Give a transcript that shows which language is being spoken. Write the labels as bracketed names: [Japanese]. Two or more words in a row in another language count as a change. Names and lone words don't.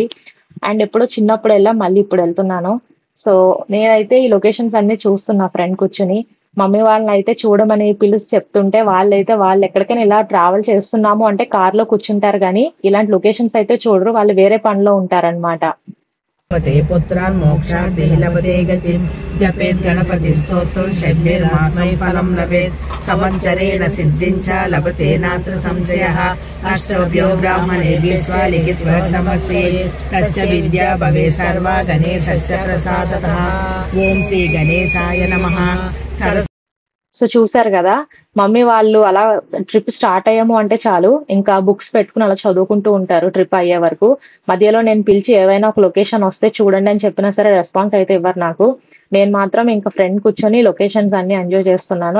[Telugu] అండ్ ఎప్పుడో చిన్నప్పుడు ఎళ్ళాం. మళ్ళీ ఇప్పుడు ఎళ్తున్నాను. సో, నేనైతే ఈ లొకేషన్స్ అన్నీ చూస్తున్నా ఫ్రంట్ కూర్చొని. మమ్మీ వాళ్ళనైతే చూడమని పిలిసి చెప్తుంటే వాళ్ళెక్కడికైనా ఇలా ట్రావెల్ చేస్తున్నాము అంటే కార్‌లో కూర్చుంటారు గానీ, ఇలాంటి లొకేషన్స్ అయితే చూడరు. వాళ్ళు వేరే పనిలో ఉంటారనమాట. [Sanskrit] पते पुत्रान् मोक्षार्थे लभते गतिं जपेत् गणपतिस्तोत्रं षड्भिर्मासं फलं लभेत् समञ्चरेण सिद्धिं च लभते नात्र संशयः अष्टभ्यो ब्राह्मणेभ्यः लिखित्वा समर्चयेत् तस्य विद्या भवेत् सर्वा गणेशस्य प्रसादतः ओं श्री गणेशाय नमः। [Telugu] సో, చూసారు గదా! మమ్మీ వాళ్ళు అలా [English] trip start [Telugu] అయ్యాము అంటే చాలు, ఇంకా బుక్స్ పెట్టుకొని అలా చదువుకుంటూ ఉంటారు ట్రిప్ అయ్యే వరకు. మధ్యలో నేను పిలిచి ఏవైనా ఒక లొకేషన్ వస్తే చూడండి అని చెప్పినా సరే రెస్పాన్స్ అయితే ఇవ్వరు నాకు. నేను మాత్రం ఇంకా ఫ్రంట్ కూర్చొని లొకేషన్స్ అన్నీ ఎంజాయ్ చేస్తున్నాను.